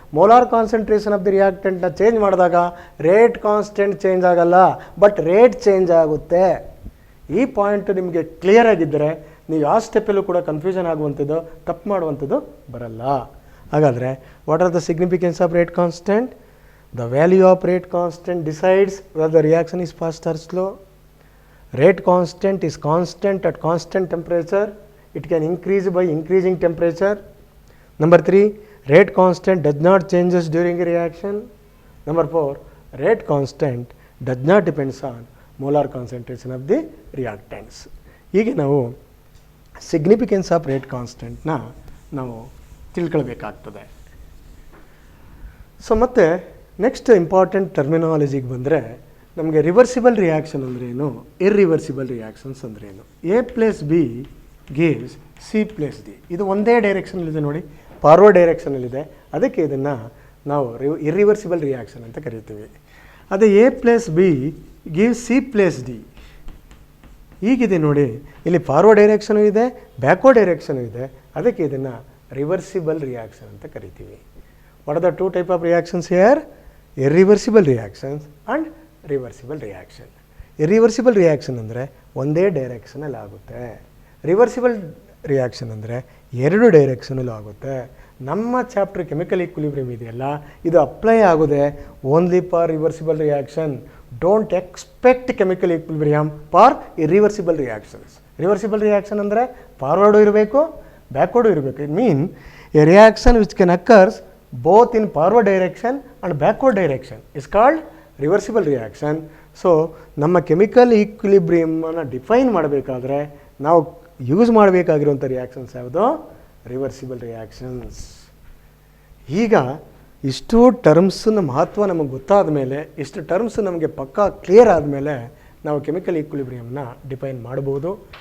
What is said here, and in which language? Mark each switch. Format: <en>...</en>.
<kn>Molar concentration of the ರಿಯಾಕ್ಟೆಂಟ್ನ change ಮಾಡಿದಾಗ rate constant change ಆಗಲ್ಲ, but rate change ಆಗುತ್ತೆ. ಈ ಪಾಯಿಂಟ್ ನಿಮಗೆ ಕ್ಲಿಯರ್ ಆಗಿದ್ದರೆ ನೀವು ಯಾವ ಸ್ಟೆಪ್ಪಲ್ಲೂ ಕೂಡ ಕನ್ಫ್ಯೂಷನ್ ಆಗುವಂಥದ್ದು, ತಪ್ಪು ಮಾಡುವಂಥದ್ದು ಬರಲ್ಲ.</kn> <en>ಹಾಗಾದರೆ what are the significance of rate constant? The value of rate constant decides whether the reaction is fast or slow. Rate constant is constant at constant temperature. It can increase by increasing temperature. Number 3, rate constant does not changes during a reaction. Number 4, rate constant does not depends on molar concentration of the reactants.</en> <kn>ಹೀಗೆ ನಾವು significance of rate ಕಾನ್ಸ್ಟೆಂಟ್ನ ನಾವು ತಿಳ್ಕೊಳ್ಬೇಕಾಗ್ತದೆ. So ಮತ್ತು next important ಟರ್ಮಿನಾಲಜಿಗೆ ಬಂದರೆ ನಮಗೆ reversible reaction ಅಂದ್ರೇನು, irreversible reactions ಅಂದ್ರೇನು. A+B gives C+D. ಇದು ಒಂದೇ ಡೈರೆಕ್ಷನಲ್ಲಿದೆ ನೋಡಿ, ಫಾರ್ವರ್ಡ್ ಡೈರೆಕ್ಷನಲ್ಲಿದೆ, ಅದಕ್ಕೆ ಇದನ್ನು ನಾವು ಇರ್ರಿವರ್ಸಿಬಲ್ ರಿಯಾಕ್ಷನ್ ಅಂತ ಕರಿತೀವಿ. ಅದೇ A+B ಗಿವ್ಸ್ C+D ಹೀಗಿದೆ ನೋಡಿ, ಇಲ್ಲಿ ಫಾರ್ವರ್ಡ್ ಡೈರೆಕ್ಷನು ಇದೆ, ಬ್ಯಾಕ್ವರ್ಡ್ ಡೈರೆಕ್ಷನು ಇದೆ, ಅದಕ್ಕೆ ಇದನ್ನು ರಿವರ್ಸಿಬಲ್ ರಿಯಾಕ್ಷನ್ ಅಂತ ಕರಿತೀವಿ.</kn> <en>What are the 2 types of reactions here? Irreversible reactions and reversible reaction.</en> <kn>Irreversible reaction ಅಂದರೆ ಒಂದೇ ಡೈರೆಕ್ಷನಲ್ಲಿ ಆಗುತ್ತೆ, ರಿವರ್ಸಿಬಲ್ ರಿಯಾಕ್ಷನ್ ಅಂದರೆ 2 ಡೈರೆಕ್ಷನಲ್ಲಿ ಆಗುತ್ತೆ. ನಮ್ಮ ಚಾಪ್ಟರ್ ಕೆಮಿಕಲ್ ಈಕ್ವಿಲಿಬ್ರಿಯಮ್ ಇದೆಯಲ್ಲ, ಇದು ಅಪ್ಲೈ ಆಗೋದೆ</kn> <en>Only for reversible reaction. Don't expect chemical equilibrium for irreversible reactions.</en> <kn>Reversible reaction ಅಂದರೆ ಫಾರ್ವರ್ಡು ಇರಬೇಕು, ಬ್ಯಾಕ್ವರ್ಡು ಇರಬೇಕು.</kn> <en>It mean a reaction which can occurs both in forward direction and backward direction is called reversible reaction.</en> <kn>So ನಮ್ಮ chemical ಈಕ್ವಿಲಿಬ್ರಿಯಮನ್ನು define ಮಾಡಬೇಕಾದ್ರೆ ನಾವು use ಮಾಡಬೇಕಾಗಿರುವಂಥ reactions ಯಾವುದು? Reversible reactions. ಈಗ ಇಷ್ಟು ಟರ್ಮ್ಸ್ನ ಮಹತ್ವ ನಮಗೆ ಗೊತ್ತಾದ ಮೇಲೆ, ಇಷ್ಟು ಟರ್ಮ್ಸ್ ನಮಗೆ ಪಕ್ಕಾ ಕ್ಲಿಯರ್ ಆದಮೇಲೆ ನಾವು ಕೆಮಿಕಲ್ ಈಕ್ವಿಲಿಬ್ರಿಯಮ್ನ ಡಿಫೈನ್ ಮಾಡ್ಬೋದು.</kn>